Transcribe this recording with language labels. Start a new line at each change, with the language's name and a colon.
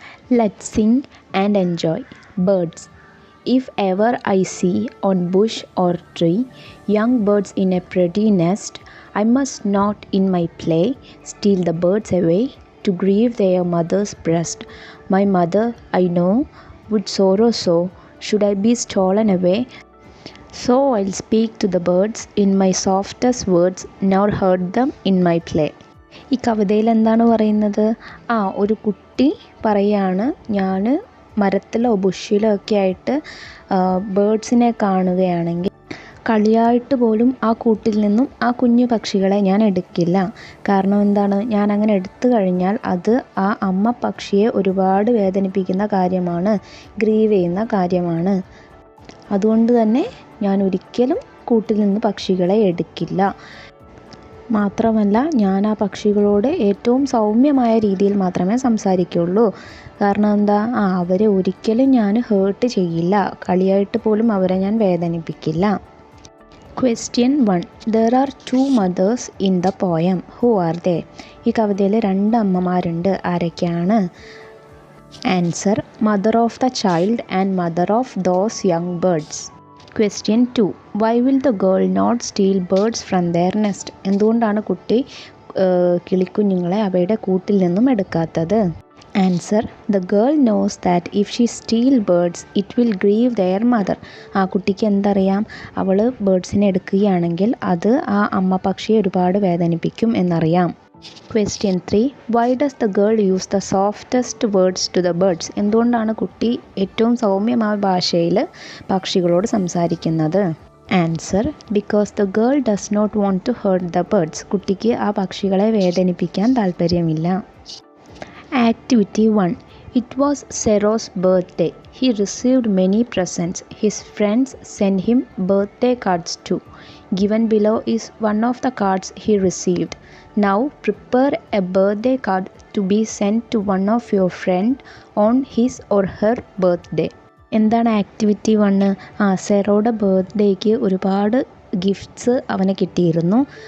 English: Let's sing and enjoy. Birds. If ever I see on bush or tree young birds in a pretty nest, I must not in my play steal the birds away to grieve their mother's breast. My mother, I know, would sorrow so, should I be stolen away. So I'll speak to the birds in my softest words, nor hurt them in my play.
Malayalam: ഈ കവിതയിൽ എന്താണ് പറയുന്നത്? ഒരു കുട്ടി പറയാണ്, ഞാൻ മരത്തിലോ ബുഷിലോ ഒക്കെ ആയിട്ട് ബേഡ്സിനെ കാണുകയാണെങ്കിൽ കളിയായിട്ട് പോലും ആ കൂട്ടിൽ നിന്നും ആ കുഞ്ഞു പക്ഷികളെ ഞാൻ എടുക്കില്ല. കാരണം എന്താണ്? ഞാൻ അങ്ങനെ എടുത്തു കഴിഞ്ഞാൽ അത് ആ അമ്മ പക്ഷിയെ ഒരുപാട് വേദനിപ്പിക്കുന്ന കാര്യമാണ്, ഗ്രീവ് ചെയ്യുന്ന കാര്യമാണ്. അതുകൊണ്ട് തന്നെ ഞാൻ ഒരിക്കലും കൂട്ടിൽ നിന്ന് പക്ഷികളെ എടുക്കില്ല. മാത്രമല്ല, ഞാൻ ആ പക്ഷികളോട് ഏറ്റവും സൗമ്യമായ രീതിയിൽ മാത്രമേ സംസാരിക്കുള്ളൂ. കാരണം എന്താ? അവരെ ഒരിക്കലും ഞാൻ ഹേർട്ട് ചെയ്യില്ല, കളിയായിട്ട് പോലും അവരെ ഞാൻ വേദനിപ്പിക്കില്ല.
English: Question 1. There are 2 mothers in the poem. Who are they?
Malayalam: ഈ കവിതയിൽ 2 അമ്മമാരുണ്ട്. ആരൊക്കെയാണ്?
English: Answer. Mother of the child and mother of those young birds. Question 2. Why will the girl not steal birds from their nest?
Malayalam: എന്തുകൊണ്ടാണ് കുട്ടി കിളിക്കുഞ്ഞുങ്ങളെ അവയുടെ കൂട്ടിൽ നിന്നും എടുക്കാത്തത്?
English: Answer. The girl knows that if she steal birds, it will grieve their mother.
Malayalam: ആ കുട്ടിക്ക് എന്തറിയാം? അവൾ ബേഡ്സിനെ എടുക്കുകയാണെങ്കിൽ അത് ആ അമ്മ പക്ഷിയെ ഒരുപാട് വേദനിപ്പിക്കും എന്നറിയാം.
English: Question 3. Why does the girl use the softest words to the birds?
Malayalam: എന്തുകൊണ്ടാണ് കുട്ടി ഏറ്റവും സൗമ്യമായ ഭാഷയിൽ പക്ഷികളോട് സംസാരിക്കുന്നത്?
English: Answer. Because the girl does not want to hurt the birds.
Malayalam: കുട്ടിക്ക് ആ പക്ഷികളെ വേദനിപ്പിക്കാൻ താല്പര്യമില്ല.
English: Activity 1. It was Sero's birthday. He received many presents. His friends sent him birthday cards too. Given below is one of the cards he received. Now prepare a birthday card to be sent to one of your friend on his or her birthday.
Malayalam: എന്താണ് activity 1? സെറോയുടെ ബർത്ത്ഡേക്ക് ഒരുപാട് gifts അവന് കിട്ടിയിരുന്നു.